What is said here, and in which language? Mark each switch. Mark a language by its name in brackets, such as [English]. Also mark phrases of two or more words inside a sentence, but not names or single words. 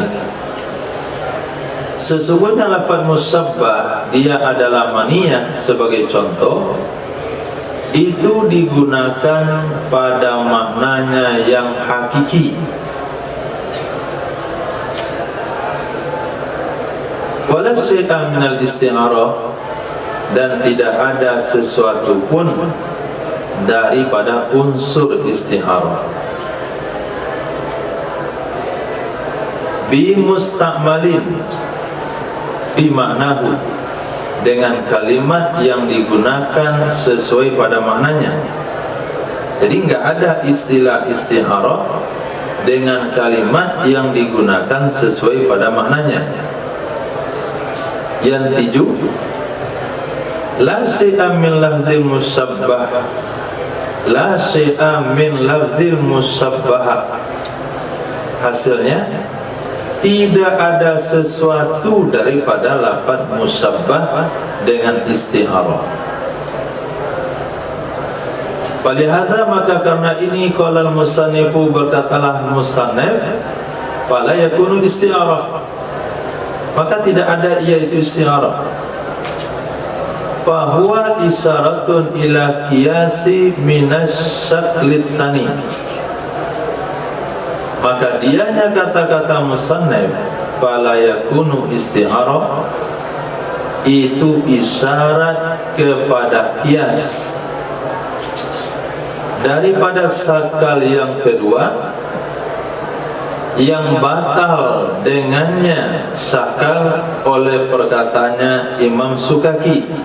[Indonesian] Sesungguhnya lafaz musabbah dia adalah maniyah, sebagai contoh itu digunakan pada maknanya yang hakiki. [Arabic] ولا شيء من الاستعارة, [Indonesian] dan tidak ada sesuatu pun daripada unsur isti'arah. [Arabic] بمستعمل في معناه, [Indonesian] dengan kalimat yang digunakan sesuai pada maknanya. Jadi enggak ada istilah isti'arah dengan kalimat yang digunakan sesuai pada maknanya. Yang tujuh, [Arabic] لا شيء من لفظ المشبه لا شيء من لفظ المشبه, [Indonesian] hasilnya tidak ada sesuatu daripada lafaz musabbah dengan isti'arah. Falihaza, maka karena ini [Arabic] قال المصنف, [Indonesian] berkatalah musannif, [Arabic] فلا يكون استعارة, [Indonesian] maka tidak ada yaitu isti'arah. [Arabic] فهو إشارة إلى قياس من الشكل الثاني, [Indonesian] maka dianya kata-kata musannif [Arabic] فلا يكون استعارة [Indonesian] itu isyarat kepada qiyas daripada sakal yang kedua, yang batal dengannya sakal oleh perkataannya Imam Sukaki,